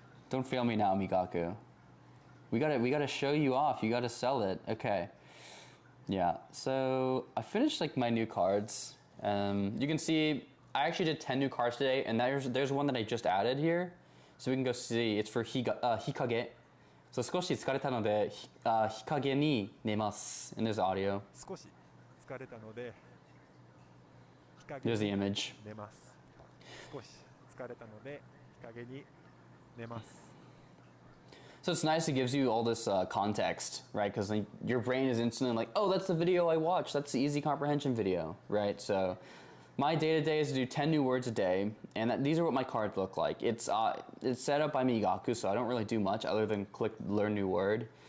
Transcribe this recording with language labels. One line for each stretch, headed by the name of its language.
English: Don't fail me now, Migaku. We gotta show you off. You gotta sell it. Okay. Yeah. So I finished like my new cards. You can see I actually did 10 new cards today, and there's one that I just added here. So we can go see. It's for hikage.
Japanese: So 少し疲れたので日陰に寝ます.
English: And there's audio.
Japanese: 少し疲れたので日陰
English: There's the
Japanese: に
English: image.
Japanese: 寝ます。少し疲れたので日陰に寝ます。
English: So it's nice, it gives you all this context, right? Because like, your brain is instantly like, oh, that's the video I watched. That's the easy comprehension video, right? So my day-to-day is to do 10 new words a day, and these are what my cards look like. It's set up by Migaku, so I don't really do much other than click learn new word.